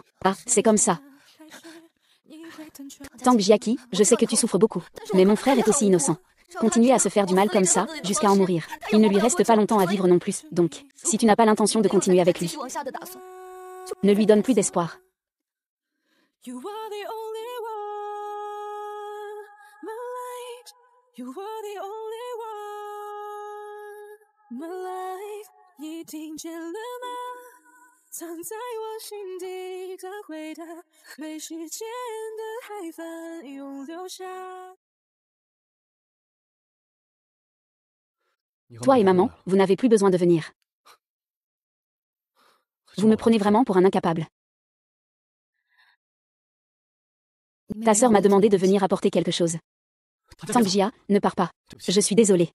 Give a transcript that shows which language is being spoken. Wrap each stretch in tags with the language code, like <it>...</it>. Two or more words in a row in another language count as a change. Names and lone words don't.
<fr>Ah, c'est comme ça. Tang Jiaqi, je sais que tu souffres beaucoup. Mais mon frère est aussi innocent. Continuer à se faire du mal comme ça, jusqu'à en mourir. Il ne lui reste pas longtemps à vivre non plus, donc, si tu n'as pas l'intention de continuer avec lui, ne lui donne plus d'espoir.</fr> <en>You are the only one, my light. You are the only one, my life.</en> <zh>你听见了吗？藏在我心底的回答，被时间的海翻涌流下。</zh> <fr>Toi et maman, vous n'avez plus besoin de venir. Vous me prenez vraiment pour un incapable. Ta sœur m'a demandé de venir apporter quelque chose. Tang Jia, ne pars pas. Je suis désolée.</fr>